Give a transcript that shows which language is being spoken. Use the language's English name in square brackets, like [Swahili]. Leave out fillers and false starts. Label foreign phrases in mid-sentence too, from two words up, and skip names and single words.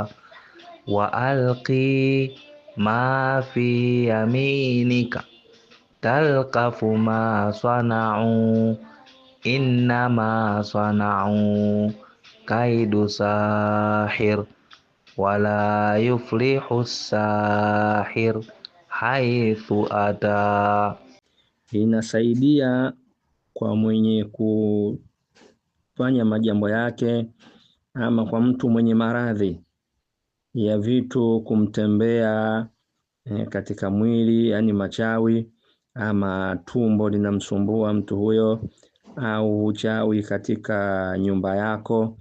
[Arabic] وألق ما في يمينك تلقف ما صنعوا إنما صنعوا كيد ساحر ولا يفلح ساحر حيث أتى. [Swahili] Inasaidia kwa mwenye kufanya majambo yake, ama kwa mtu mwenye maradhi ya vitu kumtembea katika mwili, yani machawi, ama tumbo linamsumbua mtu huyo, au uchawi katika nyumba yako.